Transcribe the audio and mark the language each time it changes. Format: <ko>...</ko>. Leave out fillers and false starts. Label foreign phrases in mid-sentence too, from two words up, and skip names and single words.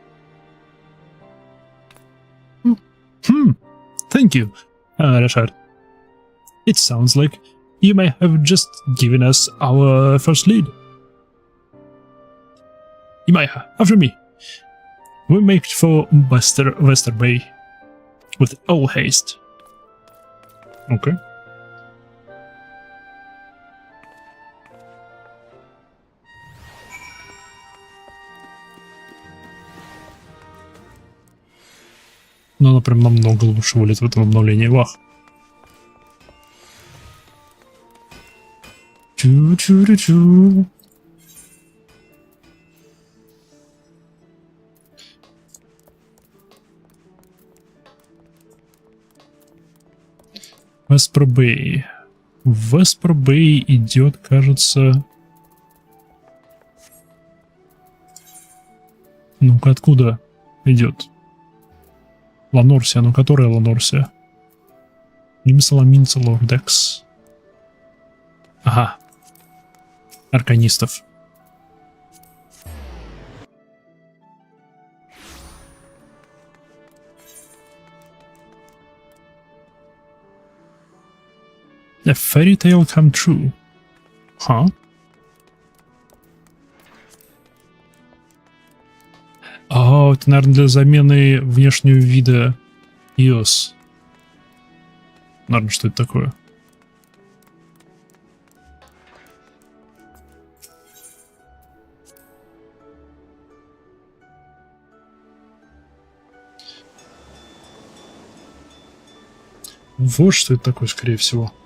<en>Thank you, Rashad. It sounds like you may have just given us our first lead. Imaya, after me. We make for Wester Bay with all haste. Okay.</en> <ru>Но она прям намного лучше вылет в этом обновлении. Вах. Чу-чу-чу-чу. Вестер Бэй. Вестер Бэй идет, кажется... Ну-ка, откуда идет? Ланорсия, ну которая Ланорсия? Нимсаламинца Лордекс. Ага. Арканистов.</ru> <en>A fairy tale come true. Huh?</en> <ru>О, это, наверное, для замены внешнего вида iOS. Наверное, что это такое? Вот что это такое, скорее всего.</ru>